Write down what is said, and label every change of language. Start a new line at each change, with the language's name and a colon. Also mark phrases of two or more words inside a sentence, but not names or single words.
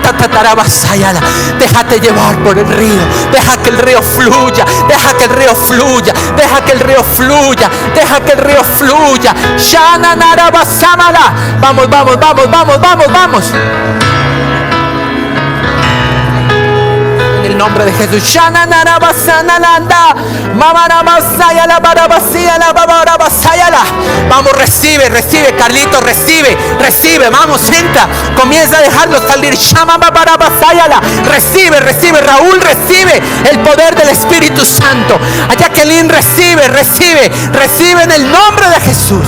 Spanish: Déjate llevar por el río, deja que el río fluya, fluya. Deja que el río fluya. Deja que el río fluya. Shananarabasamala. Vamos, vamos, vamos, vamos, vamos, vamos. En el nombre de Jesús. Shananarabasanalanda. Mamarabasayala, barabasayala, babarabasayala. Vamos, recibe, recibe, Carlitos, recibe, recibe. Vamos, entra. Comienza a dejarlo salir. Recibe, recibe. Raúl, recibe el poder del Espíritu Santo. A Jacqueline, recibe, recibe, recibe en el nombre de Jesús.